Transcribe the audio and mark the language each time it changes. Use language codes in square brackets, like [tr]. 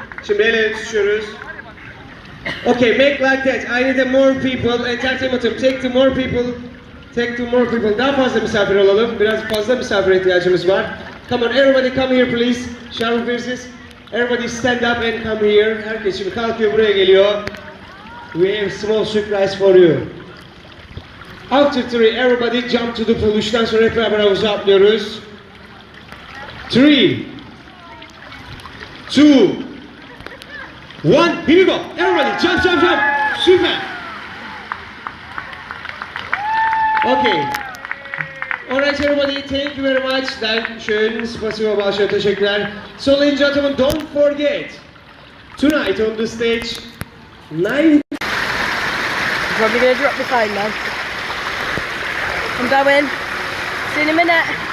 [tr] Şimdi elleri tutuşuyoruz. [en] Okay, make like that. I need more people. Entertainment'ım. Take two more people. [tr] Daha fazla misafir olalım. Biraz fazla misafir ihtiyacımız var. [en] Come on, everybody come here please. Sherwood versus. Everybody stand up and come here. [tr] Herkes şimdi kalkıyor, buraya geliyor. [en] We have small surprise for you. After three, everybody jump to the pool. [tr] Üçten sonra hep beraber havuza atlıyoruz. [en] 3, 2, 1, here we go. Everybody, jump. Super. Okay. Alright everybody, thank you very much. [de] Dankeschön, [ru] spasibo [tr] başlıyor, teşekkürler. [en] So ladies and gentlemen, don't forget, tonight on the stage, 9... I'm probably going to drop the phone now. I'm going. See you in a minute.